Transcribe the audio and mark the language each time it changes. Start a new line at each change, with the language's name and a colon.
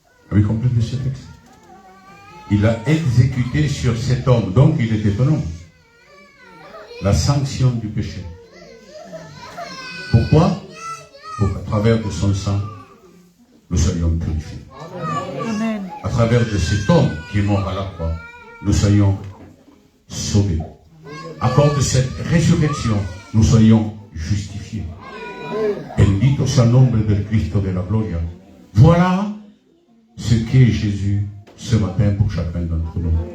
French: Avez-vous compris ce texte? Il a exécuté sur cet homme, donc il était un homme, la sanction du péché. Pourquoi? Pour qu'à travers de son sang, nous soyons purifiés. Amen. À travers de cet homme qui est mort à la croix, nous soyons sauvés. À cause de cette résurrection, nous soyons justifiés.
Spanish: Bendito sea el nombre del Cristo de la gloria.
French: Voilà ce qu'est Jésus ce matin pour chacun d'entre nous.